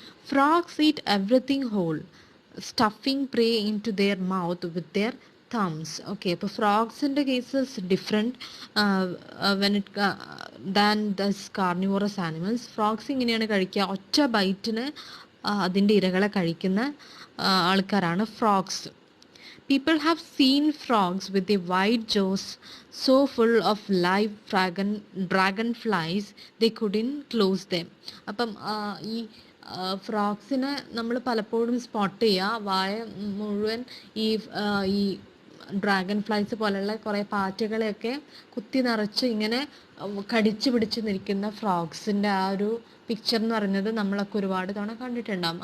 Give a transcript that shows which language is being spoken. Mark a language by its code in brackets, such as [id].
[en] Frogs eat everything whole, stuffing prey into their mouth with their thumbs. Okay, [ml] അപ്പോൾ ഫ്രോഗ്സിൻ്റെ [en] Cases different when it than thus carnivorous animals. [ml] Frogs ഇങ്ങനെയാണ് കഴിക്കുക, ഒറ്റ ബൈറ്റിന് അതിൻ്റെ ഇരകളെ കഴിക്കുന്ന ആൾക്കാരാണ് frogs. [en] People have seen frogs with their wide jaws so full of live dragonflies they couldn't close them. [ml] അപ്പം ഈ ഫ്രോഗ്സിനെ നമ്മൾ പലപ്പോഴും സ്പോട്ട് ചെയ്യുക, വായ മുഴുവൻ ഈ ഡ്രാഗൺ ഫ്ലൈസ് പോലെയുള്ള കുറേ പാറ്റകളെയൊക്കെ കുത്തി നിറച്ച് ഇങ്ങനെ കടിച്ചു പിടിച്ച് നിൽക്കുന്ന ഫ്രോഗ്സിൻ്റെ ആ ഒരു പിക്ചർ എന്ന് പറയുന്നത് നമ്മളൊക്കെ ഒരുപാട് തവണ കണ്ടിട്ടുണ്ടാകും.